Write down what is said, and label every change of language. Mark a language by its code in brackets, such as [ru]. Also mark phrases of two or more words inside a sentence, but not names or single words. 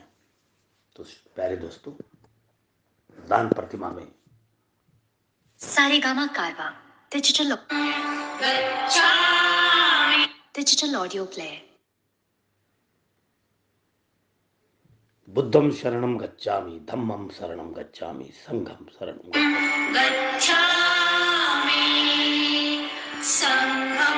[hi] तो प्यारे दोस्तों, दान प्रतिमा में [en] Saregama Carvaan digital audio player. [pi] बुद्धम शरणम गच्छामि, धम्मम शरणम गच्छामि, संघम शरणम गच्छामि, संघम